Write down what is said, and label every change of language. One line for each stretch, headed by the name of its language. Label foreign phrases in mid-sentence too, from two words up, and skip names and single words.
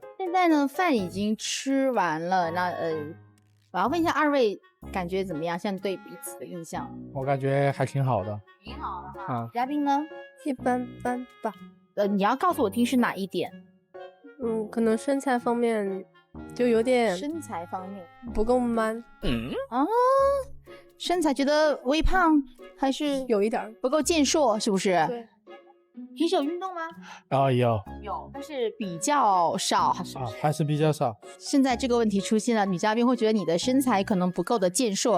Chinese: 現在呢，飯已經吃完了，那我要問一下二位感覺怎麼樣？現在對彼此的印象？我感覺還挺好的。挺好的哈。嘉賓呢？一般般吧。你要告訴我听是哪一點？可能身材方面就有點。身材方面不夠 man。身材覺得微胖還是有一點不夠健碩，是不是？對。平時有運動嗎？有，但是比較少，還是比較少。現在這個問題出現了，女嘉賓會覺得你的身材可能不夠的健碩。